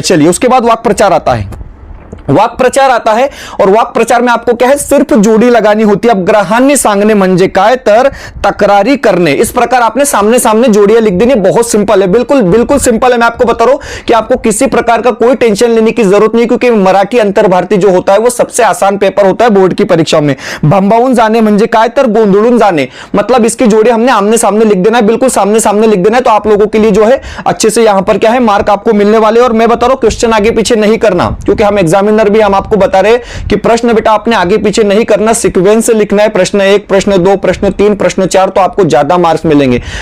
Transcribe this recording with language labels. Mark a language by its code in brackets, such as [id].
[hi] चलिए, उसके बाद वाक् प्रचार आता है। वाक् प्रचार आता है और वाक् प्रचार में आपको क्या है, सिर्फ जोड़ी लगानी होती है। अब [mr] ग्रहांनी सांगणे म्हणजे काय, तर तक्रारी करणे। [hi] इस प्रकार आपने सामने सामने जोड़ियां लिख देनी। बहुत सिंपल है, बिल्कुल बिल्कुल सिंपल है। मैं आपको बता रहा हूं कि आपको किसी प्रकार का कोई टेंशन लेने की जरूरत नहीं, क्योंकि मराठी अंतर्भारती जो होता है वो सबसे आसान पेपर होता है बोर्ड की परीक्षा में। [mr] भंबावून जाणे म्हणजे काय, तर गोंधळून जाणे। [hi] मतलब इसकी जोड़ी हमने आमने सामने लिख देना है, बिल्कुल सामने सामने लिख देना है। तो आप लोगों के लिए जो है अच्छे से यहां पर क्या है, मार्क आपको मिलने वाले। और मैं बता रहा हूं क्वेश्चन आगे पीछे नहीं करना, क्योंकि हम एग्जामिनर भी हम आपको बता रहे कि प्रश्न बेटा आपने आगे पीछे नहीं करना, सीक्वेंस से लिखना है। प्रश्न 1, प्रश्न 2, प्रश्न 3, प्रश्न 4, तो आपको ज्यादा मार्क्स मिलेंगे।